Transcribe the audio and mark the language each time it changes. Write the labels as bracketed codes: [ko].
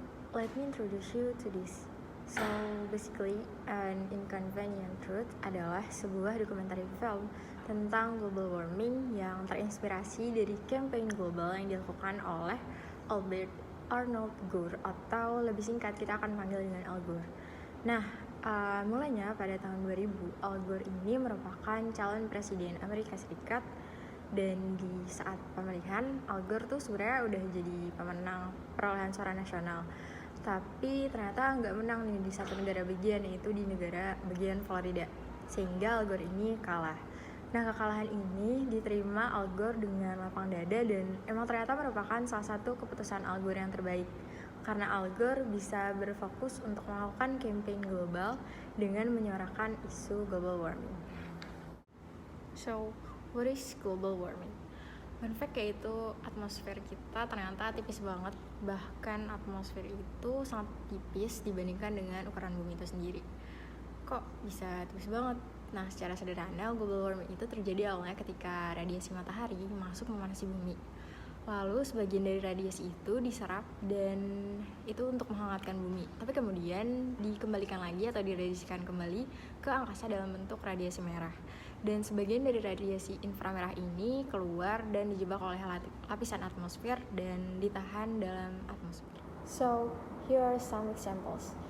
[en] Let me introduce you to this. So basically, [id] An Inconvenient Truth adalah sebuah dokumenter film tentang global warming yang terinspirasi dari campaign global yang dilakukan oleh Albert Arnold Gore, atau lebih singkat kita akan panggil dengan Al Gore. Nah, mulanya pada tahun 2000, Al Gore ini merupakan calon presiden Amerika Serikat, dan di saat pemilihan Al Gore tuh sebenarnya udah jadi pemenang perolehan suara nasional, tapi ternyata nggak menang nih di satu negara bagian, yaitu di negara bagian Florida, sehingga Al Gore ini kalah. Nah, kekalahan ini diterima Al Gore dengan lapang dada, dan emang ternyata merupakan salah satu keputusan Al Gore yang terbaik, karena Al Gore bisa berfokus untuk melakukan campaign global dengan menyuarakan isu global warming. [en] So, what is global warming? [id] Fun fact yaitu atmosfer kita ternyata tipis banget, bahkan atmosfer itu sangat tipis dibandingkan dengan ukuran bumi itu sendiri. Kok bisa tipis banget? Nah, secara sederhana, global warming itu terjadi awalnya ketika radiasi matahari masuk memanasi bumi. Lalu sebagian dari radiasi itu diserap dan itu untuk menghangatkan bumi. Tapi kemudian dikembalikan lagi atau diradiasikan kembali ke angkasa dalam bentuk radiasi merah. Dan sebagian dari radiasi inframerah ini keluar dan dijebak oleh lapisan atmosfer dan ditahan dalam atmosfer. [en] So, here are some examples.